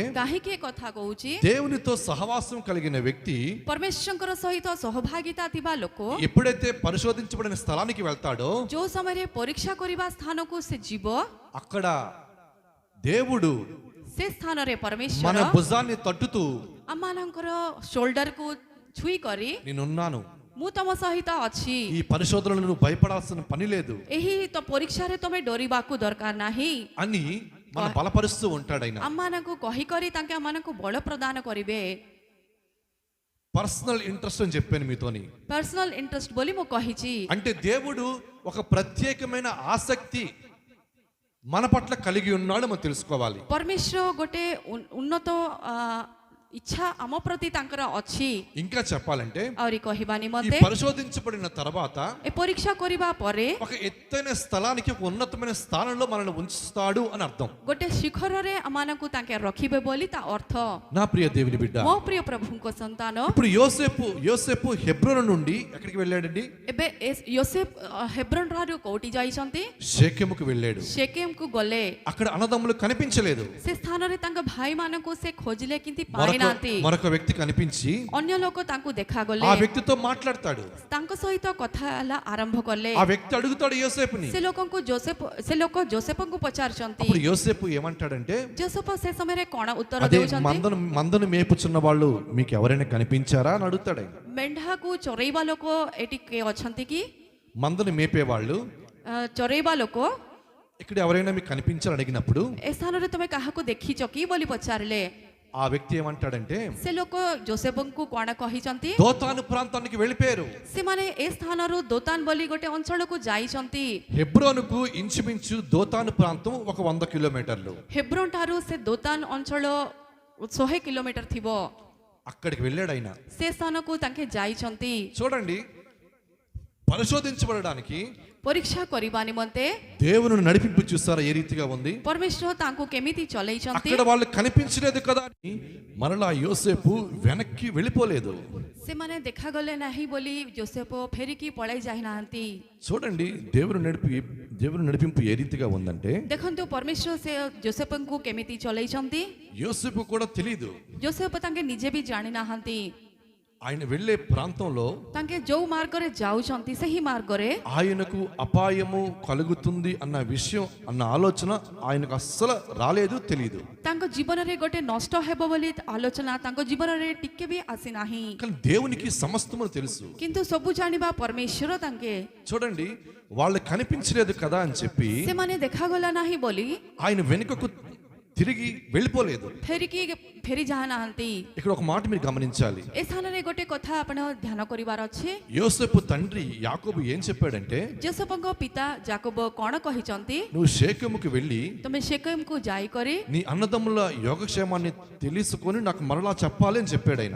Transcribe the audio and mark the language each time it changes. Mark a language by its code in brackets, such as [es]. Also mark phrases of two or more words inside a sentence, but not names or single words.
[or] କାହିଁକି ଏ କଥା କହୁଛି, [te] దేవునితో సహవాసం కలిగిన వ్యక్తి [or] ପରମେଶ୍ୱରଙ୍କର ସହିତ ସହଭାଗିତା ଥିବା ଲୋକ [te] ఎప్పుడైతే పరిశోధించబడిన స్థలానికి వెళ్తాడో [or] ଯୋଉ ସମୟରେ ପରୀକ୍ଷା କରିବା ସ୍ଥାନକୁ ସେ ଯିବ, [te] అక్కడ దేవుడు [or] ସେ ସ୍ଥାନରେ [te] మన [or] ପରମେଶ୍ୱର [te] భుజాన్ని తట్టుతూ [or] ଆମମାନଙ୍କର ସୋଲ୍ଡରକୁ ଛୁଇଁ କରି [te] నేనున్నాను, [or] ମୁଁ ତମ ସହିତ ଅଛି, [te] ఈ పరిశోధనలు నువ్వు భయపడాల్సిన పని లేదు [or] ଏହି ତ ପରୀକ୍ଷାରେ ତମେ ଡରିବାକୁ ଦରକାର ନାହିଁ [te] అని మన బలపరుస్తూ ఉంటాడు. ఆయన [or] ଆମମାନଙ୍କୁ କହିକରି ତାଙ୍କେ ଆମମାନଙ୍କୁ ବଳ ପ୍ରଦାନ କରିବେ। [en] personal interest [te] అని చెప్పాను మీతోని. [en] personal interest [or] ବୋଲି ମୁଁ କହିଛି। [te] అంటే దేవుడు ఒక ప్రత్యేకమైన ఆసక్తి మన పట్ల కలిగి ఉన్నాడు మనం తెలుసుకోవాలి. [or] ପରମେଶ୍ୱର ଗୋଟେ ଉନ୍ନତ ଇଚ୍ଛା ଆମ ପ୍ରତି ତାଙ୍କର ଅଛି [te] ఇంకా చెప్పాలంటే [or] ଆହୁରି କହିବା [te] ఈ [or] ନିମନ୍ତେ [te] పరిశోధించబడిన తర్వాత [or] ଏ ପରୀକ୍ଷା କରିବା ପରେ [te] ఒక ఎత్తైన స్థలానికి ఒక ఉన్నతమైన స్థానంలో మనల్ని ఉంచుతాడు అని అర్థం. [or] ଗୋଟେ ଶିଖରରେ ଆମମାନଙ୍କୁ ତାଙ୍କେ ରଖିବେ ବୋଲି ତା ଅର୍ଥ। [te] నా ప్రియ దేవుని బిడ్డ, [or] ମୋ ପ୍ରିୟ ପ୍ରଭୁଙ୍କ ସନ୍ତାନ, [te] ఇప్పుడు యోసేపు హెబ్రోను నుండి ఎక్కడికి వెళ్ళాడండి? [or] ଏବେ యోసేଫ ହେବ୍ରୋନ ଠାରୁ କୋଉଠି ଯାଇଛନ୍ତି? [te] షేకెముకు వెళ్ళాడు. [or] ଶେକେମକୁ ଗଲେ। [te] అక్కడ అన్నదమ్ములు కనిపించలేదు. [or] ସେ ସ୍ଥାନରେ ତାଙ୍କ ଭାଇମାନଙ୍କୁ ସେ ଖୋଜିଲେ କିନ୍ତୁ ପାଇନାହାନ୍ତି। [te] మరొక వ్యక్తి కనిపించి [or] ଅନ୍ୟ ଲୋକ ତାଙ୍କୁ ଦେଖାଗଲେ। [te] ఆ వ్యక్తితో మాట్లాడతాడు. [or] ତାଙ୍କ ସହିତ କଥା ହେଲା ଆରମ୍ଭ କଲେ। [te] ఆ వ్యక్తి అడుగుతాడు యోసేపుని. [or] ସେ ଲୋକ ଯୋସେଫଙ୍କୁ ପଚାରୁଛନ୍ତି। [te] అప్పుడు యోసేపు ఏమంటాడంటే, [or] ଯୋସେଫ ସେ ସମୟରେ କଣ ଉତ୍ତର [te] అదే [or] ଦେଉଛନ୍ତି? [te] మందను మేపుచున్న వాళ్ళు మీకు ఎవరైనా కనిపించారా అని అడుగుతాడు. [or] ମେଣ୍ଢାକୁ ଚରେଇବା ଲୋକ ଏଠି କିଏ ଅଛନ୍ତି କି? [te] మందను మేపేవాళ్ళు [or] ଚରେଇବା ଲୋକ [te] ఇక్కడ ఎవరైనా మీకు కనిపించారని అడిగినప్పుడు [or] ଏ ସ୍ଥାନରେ ତମେ କାହାକୁ ଦେଖିଛ କି ବୋଲି ପଚାରିଲେ [te] ఆ వ్యక్తి ఏమంటాడంటే, [or] ସେ ଲୋକ ଯୋସେଫଙ୍କୁ କଣ କହିଛନ୍ତି? [te] దోతాను ప్రాంతానికి వెళ్ళిపోయారు. [or] ସେମାନେ ଏ ସ୍ଥାନରୁ ଦୋତାନ ବୋଲି ଗୋଟେ ଅଞ୍ଚଳକୁ ଯାଇଛନ୍ତି। [te] హెబ్రోనుకు ఇంచుమించు దోతాను ప్రాంతం ఒక 100 కిలోమీటర్లు. [or] ହେବ୍ରୋନ ଠାରୁ ସେ ଦୋତାନ ଅଞ୍ଚଳ 100 କିଲୋମିଟର ଥିବ। [te] అక్కడికి వెళ్ళాడు ఆయన. [or] ସେ ସ୍ଥାନକୁ ତାଙ୍କେ ଯାଇଛନ୍ତି। [te] చూడండి, పరిశోధించబడడానికి [or] ପରୀକ୍ଷା କରିବା ନିମନ୍ତେ [te] దేవుని నడిపింపు చూస్తారా ఏ రీతిగా ఉంది? [or] ପରମେଶ୍ୱର ତାଙ୍କୁ କେମିତି ଚଲେଇଛନ୍ତି? [te] అక్కడ వాళ్ళు కనిపించలేదు కదా అని మరలా యోసేపు వెనక్కి వెళ్ళిపోలేదు. [or] ସେମାନେ ଦେଖାଗଲେ ନାହିଁ ବୋଲି ଯୋସେଫ ଫେରିକି ପଳାଇ ଯାଇନାହାନ୍ତି। [te] చూడండి, దేవుని నడిపింపు ఏ రీతిగా ఉందంటే, [or] ଦେଖନ୍ତୁ ପରମେଶ୍ୱର ସେ ଯୋସେଫଙ୍କୁ କେମିତି ଚଲେଇଛନ୍ତି। [te] యోసేపు కూడా తెలియదు. [or] ଯୋସେଫ ତାଙ୍କେ ନିଜେ ବି ଜାଣିନାହାନ୍ତି। [te] ఆయన వెళ్ళే ప్రాంతంలో [or] ତାଙ୍କେ ଯୋଉ ମାର୍ଗରେ ଯାଉଛନ୍ତି ସେହି ମାର୍ଗରେ [te] ఆయనకు అపాయము కలుగుతుంది అన్న విషయం అన్న ఆలోచన ఆయనకు అస్సలు రాలేదు, తెలియదు. [or] ତାଙ୍କ ଜୀବନରେ ଗୋଟେ ନଷ୍ଟ ହେବ ବୋଲି ଆଲୋଚନା ତାଙ୍କ ଜୀବନରେ ଟିକେ ବି ଆସିନାହିଁ। [te] కానీ దేవునికి సమస్తము తెలుసు. [or] କିନ୍ତୁ ସବୁ ଜାଣିବା ପରମେଶ୍ୱର ତାଙ୍କେ। [te] చూడండి, వాళ్ళు కనిపించలేదు కదా అని చెప్పి [or] ସେମାନେ ଦେଖାଗଲା ନାହିଁ ବୋଲି [te] ఆయన వెనుకకు తిరిగి వెళ్ళిపోలేదు. [or] ଫେରି ଯାଉନାହାନ୍ତି। [te] ఇక్కడ ఒక మాట మీరు గమనించాలి. [or] ଏ ସ୍ଥାନରେ ଗୋଟେ କଥା ଆପଣ ଧ୍ୟାନ କରିବାର ଅଛି। [te] యోసేపు తండ్రి యాకోబు ఏం చెప్పాడంటే, [or] ଯୋସେଫଙ୍କ ପିତା ଯାକୋବ କଣ କହିଛନ୍ତି? [te] నువ్వు షేకెముకు వెళ్ళి [or] ତମେ ଶେକେମକୁ ଯାଇକରି [te] నీ అన్నదమ్ముల యోగక్షేమాన్ని తెలుసుకొని నాకు మరలా చెప్పాలి అని చెప్పాడు ఆయన.